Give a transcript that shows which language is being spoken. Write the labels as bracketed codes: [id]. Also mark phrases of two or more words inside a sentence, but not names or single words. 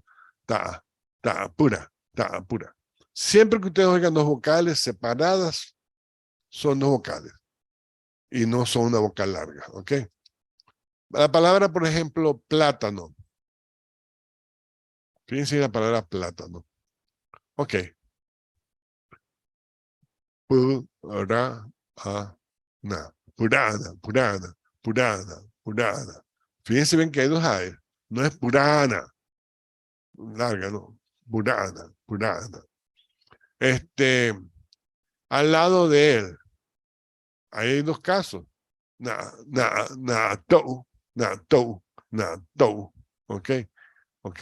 [es] Tápura, tápura. Siempre que ustedes oigan dos vocales separadas, son dos vocales. Y no son una vocal larga, ¿ok? La palabra, por ejemplo, plátano. Fíjense la palabra plátano. Ok. Purana, purana, purana, purana, purana. Fíjense bien que hay dos A. No es purana. Larga, no. Purana, purana. Al lado de él, hay dos casos. Tou, tou. Ok. Ok.